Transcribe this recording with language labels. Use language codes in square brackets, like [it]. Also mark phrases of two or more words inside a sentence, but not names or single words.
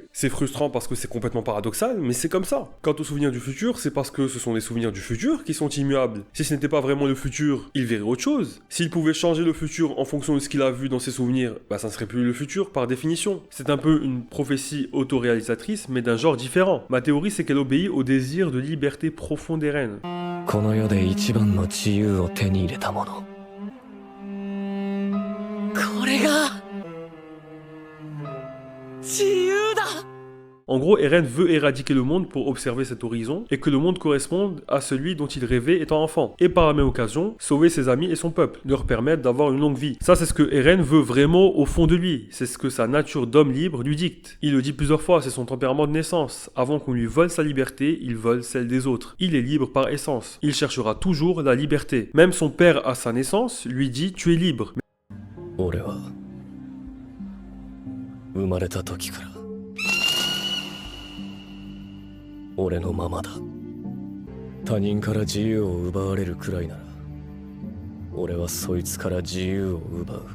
[fr] C'est frustrant parce que c'est complètement paradoxal, mais c'est comme ça. Quant aux souvenirs du futur, c'est parce que ce sont les souvenirs du futur qui sont immuables. Si ce n'était pas vraiment le futur, il verrait autre chose. S'il pouvait changer le futur en fonction de ce qu'il a vu dans ses souvenirs, bah ça ne serait plus le futur par définition. C'est un peu une prophétie autoréalisatrice, mais d'un genre différent. Ma théorie, c'est qu'elle obéit au désir de liberté profond d'Eren. [ja] この世で一番の自由を手に入れたもの。これが自由だ。 [fr] En gros, Eren veut éradiquer le monde pour observer cet horizon et que le monde corresponde à celui dont il rêvait étant enfant. Et par la même occasion, sauver ses amis et son peuple, leur permettre d'avoir une longue vie. Ça, c'est ce que Eren veut vraiment au fond de lui. C'est ce que sa nature d'homme libre lui dicte. Il le dit plusieurs fois, c'est son tempérament de naissance. Avant qu'on lui vole sa liberté, il vole celle des autres. Il est libre par essence. Il cherchera toujours la liberté. Même son père à sa naissance lui dit « tu es libre ». [ja] 俺は生まれた時から俺のままだ。他人から自由を奪われるくらいなら俺はそいつから自由を奪う。